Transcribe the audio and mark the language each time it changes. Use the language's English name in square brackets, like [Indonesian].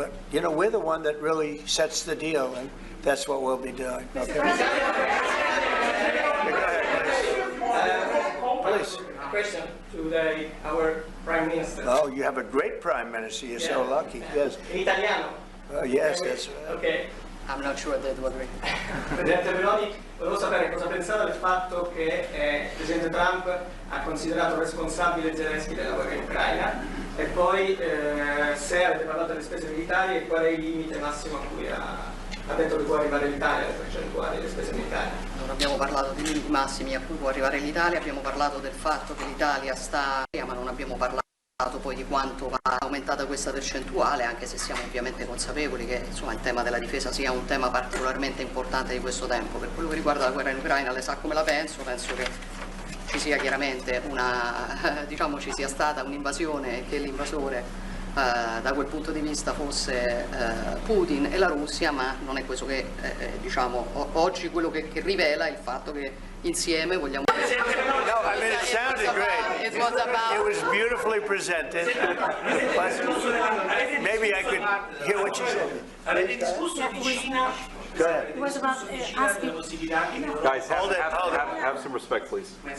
[English] But, you know, we're the one that really sets the deal, and that's what we'll be doing. Okay? Go ahead, please. Question to our Prime Minister. Oh, you have a great Prime Minister. You're so lucky. Yes. [Italian] In italiano. [English] Yes, that's right. Ok. I'm not sure they do agree. [Italian] Presidente Meloni, volevo sapere cosa pensava del fatto che il Presidente Trump ha considerato responsabile Zelensky della guerra in Ucraina e poi se avete parlato delle spese militari e qual è il limite massimo a cui ha detto che può arrivare l'Italia, le percentuali delle spese militari. Non abbiamo parlato di limiti massimi a cui può arrivare l'Italia, abbiamo parlato del fatto che l'Italia sta, ma non abbiamo parlato poi di quanto va aumentata questa percentuale, anche se siamo ovviamente consapevoli che insomma, il tema della difesa sia un tema particolarmente importante di questo tempo. Per quello che riguarda la guerra in Ucraina, lei sa come la penso che ci sia chiaramente diciamo ci sia stata un'invasione e che l'invasore da quel punto di vista fosse Putin e la Russia, ma non è questo che diciamo oggi quello che rivela il fatto che insieme vogliamo. [English] No, I mean, it sounded great. It was about. It was beautifully presented. But maybe I could hear what you said. Go ahead. It was about asking. Guys, have some respect, please.